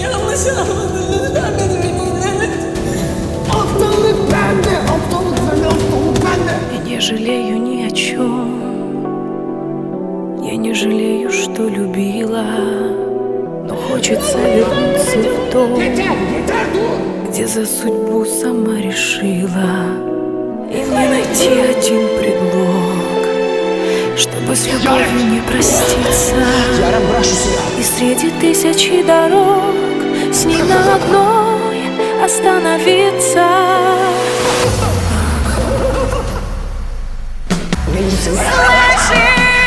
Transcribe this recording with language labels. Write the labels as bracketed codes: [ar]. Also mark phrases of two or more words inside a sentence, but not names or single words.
[tr] yanlış anladın. Lütfen beni dinle. Aptallık bende, aptallık bende, aptallık bende. [ru] Я не жалею ни о чем. Я не жалею, что любила. Но хочется вернуться в дом, [tr] Yeter, yeter dur. [ru] где за судьбу сама решила. И мне найти один предлог, чтобы с любовью не проститься. [tr] Yaren bırak şu silahı. [ru] И среди тысячи дорог с ней на одной остановиться. [tr] Neyse. [ru] Слышишь?